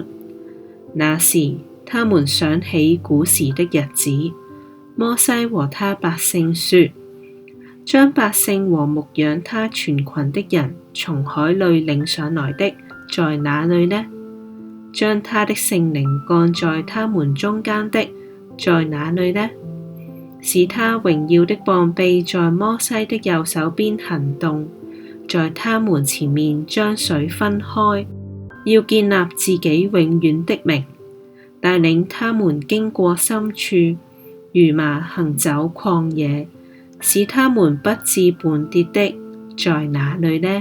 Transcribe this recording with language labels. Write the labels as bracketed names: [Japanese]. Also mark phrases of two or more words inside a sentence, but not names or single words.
[Chinese] 那時，他們想起古時的日子，摩西和他百姓說：將百姓和牧養他全群的人從海裏領上來的，在哪裏呢？將他的聖靈降在他們中間的，在哪裏呢？使他榮耀的膀臂在摩西的右手邊行動，在他們前面將水分開，要建立自己永遠的名，帶領他們經過深處，如馬行走曠野，使他們不致絆跌的，在哪裏呢？